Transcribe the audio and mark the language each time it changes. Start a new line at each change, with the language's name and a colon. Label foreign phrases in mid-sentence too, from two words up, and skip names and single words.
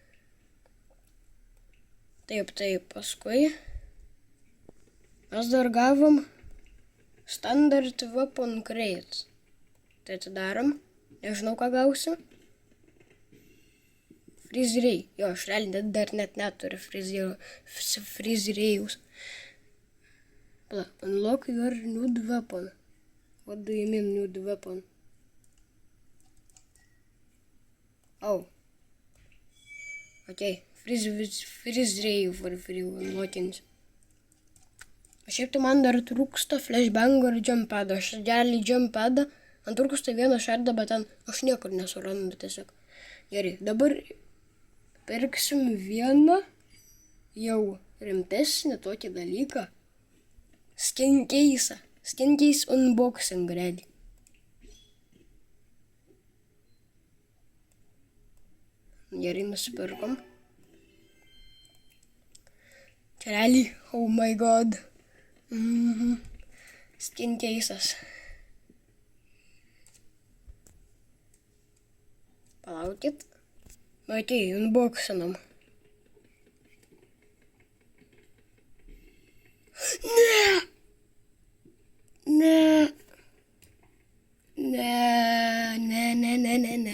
Lithuanian: Taip, paskui mes dar gavom Standard Weapon Crate. Tai atidarom, nežinau ką gausim. Freeze Ray, jo, aš realiai dar net neturiu Freeze Rayaus. Pala,
English: unlock your nude weapon. What do you mean nude weapon? Oh. Okay. Freeze Ray for free unlockings.
Lithuanian: Šiaip tai man dar trūksta flashbang ir jumpada. Aš realiai jumpada. Man trūksta vieną šardą, bet ten aš niekur nesurandu tiesiog. Gerai, dabar pirksim vieną jau rimtesnį tokį dalyką.
English: Skin case unboxing realiai.
Lithuanian: Gerai, nusipirkom. Čia realiai,
English: oh my god.
Lithuanian: Skin case'as. Palaukit. Okei, unboxinam. Ne.